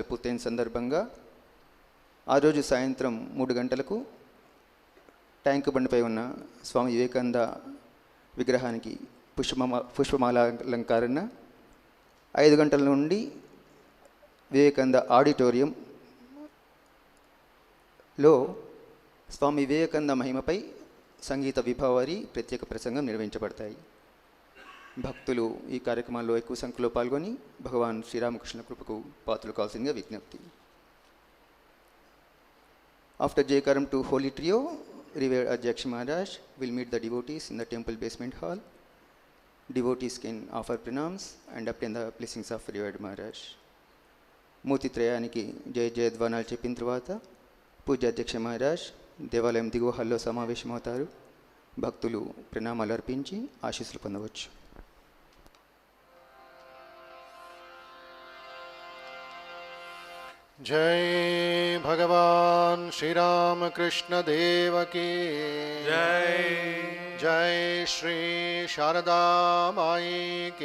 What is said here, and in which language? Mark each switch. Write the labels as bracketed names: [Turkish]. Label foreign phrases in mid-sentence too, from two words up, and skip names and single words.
[Telugu] పూర్తయిన సందర్భంగా ఆ రోజు సాయంత్రం 3 గంటలకు ట్యాంక్ బండిపై ఉన్న స్వామి వివేకానంద విగ్రహానికి పుష్పమాల అలంకరణ, 5 గంటల నుండి వివేకానంద ఆడిటోరియంలో స్వామి వివేకానంద మహిమపై సంగీత విభావరి ప్రత్యేక ప్రసంగం నిర్వహించబడతాయి. భక్తులు ఈ కార్యక్రమాల్లో ఎక్కువ సంఖ్యలో పాల్గొని భగవాన్ శ్రీరామకృష్ణ కృపకు పాత్రలు కావాల్సిందిగా విజ్ఞప్తి. [English] After Jayakaram to Holy Trio, Revered Adhyaksh Maharaj will meet the devotees in the temple basement hall. Devotees can offer pranams and obtain the blessings of Revered Maharaj. [Telugu] మూర్తి త్రయానికి జయ జయధ్వానాలు చెప్పిన తర్వాత పూజ్య అధ్యక్ష మహారాజ్ దేవాలయం దిగువ హాల్లో సమావేశమవుతారు. భక్తులు ప్రణామాలు అర్పించి ఆశీస్సులు పొందవచ్చు. [Hindi] जय भगवान श्री राम कृष्ण देव की जय। जय श्री शारदा माई की